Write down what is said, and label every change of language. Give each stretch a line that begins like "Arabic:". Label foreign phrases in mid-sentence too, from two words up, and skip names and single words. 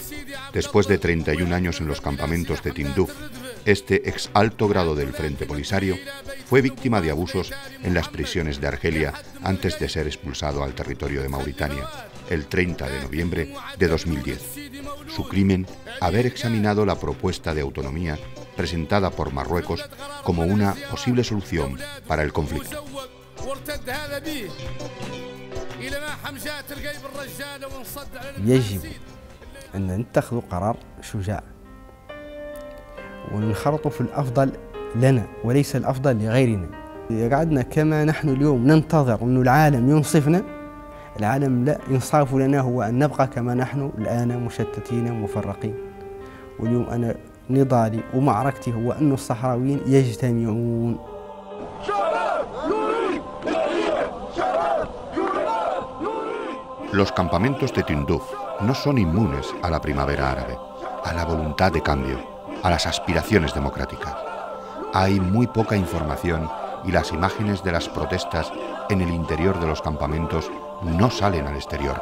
Spanish: Después de 31 años en los campamentos de Tindouf, este ex alto grado del Frente Polisario fue víctima de abusos en las prisiones de Argelia antes de ser expulsado al territorio de Mauritania el 30 de noviembre de 2010. Su crimen, haber examinado la propuesta de autonomía presentada por Marruecos como una posible solución para el conflicto.
Arabic: يجب أن نتخذ قرار شجاع وننخرط في الأفضل لنا وليس الأفضل لغيرنا. قعدنا كما نحن اليوم ننتظر أن العالم ينصفنا، العالم لا ينصاف لنا هو أن نبقى كما نحن الآن مشتتين مفرقين. واليوم أنا نضالي ومعركتي هو أن الصحراويين يجتمعون.
Spanish: Los campamentos de Tindouf no son inmunes a la primavera árabe, a la voluntad de cambio, a las aspiraciones democráticas. Hay muy poca información y las imágenes de las protestas en el interior de los campamentos no salen al exterior.